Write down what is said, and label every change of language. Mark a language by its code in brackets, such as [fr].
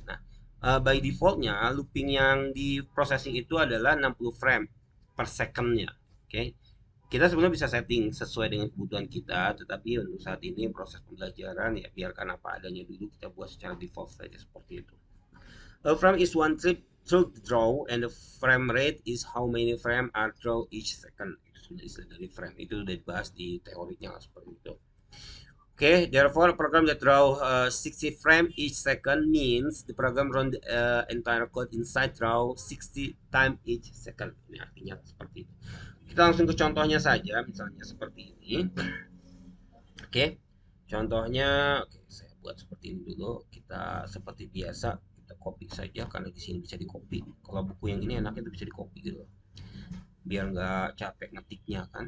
[id] Nah, by defaultnya looping yang di processing itu adalah 60 frame per secondnya. Oke, okay? Kita sebenarnya bisa setting sesuai dengan kebutuhan kita, tetapi untuk saat ini proses pembelajaran ya biarkan apa adanya dulu, kita buat secara default saja seperti itu. [en] A frame is one trip through the draw, and the frame rate is how many frame are draw each second. [id] Itu sudah istilah dari frame, itu sudah dibahas di teorinya seperti itu. [en] Okay, therefore, a program that draw 60 frame each second means the program run the entire code inside draw 60 time each second. [id] Ini artinya seperti itu. Kita langsung ke contohnya saja, misalnya seperti ini. Oke, okay. Contohnya, oke, saya buat seperti ini dulu. Kita seperti biasa, kita copy saja karena di sini bisa di copy. Kalau buku yang ini enaknya itu bisa di copy gitu, biar nggak capek ngetiknya kan.